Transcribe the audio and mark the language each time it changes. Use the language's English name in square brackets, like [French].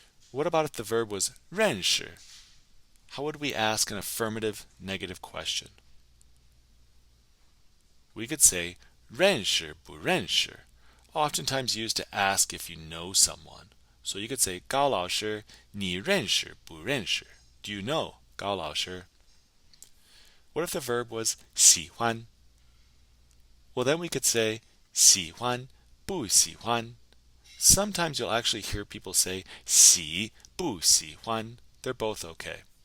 [English] What about if the verb was 认识? How would we ask an affirmative negative question? We could say 认识不认识, oftentimes used to ask if you know someone. So you could say [Chinese] 高老师你认识不认识? [English] Do you know 高老师? What if the verb was 喜欢? Well, then we could say 喜欢不喜欢? Sometimes you'll actually hear people say 喜不喜欢. They're both okay.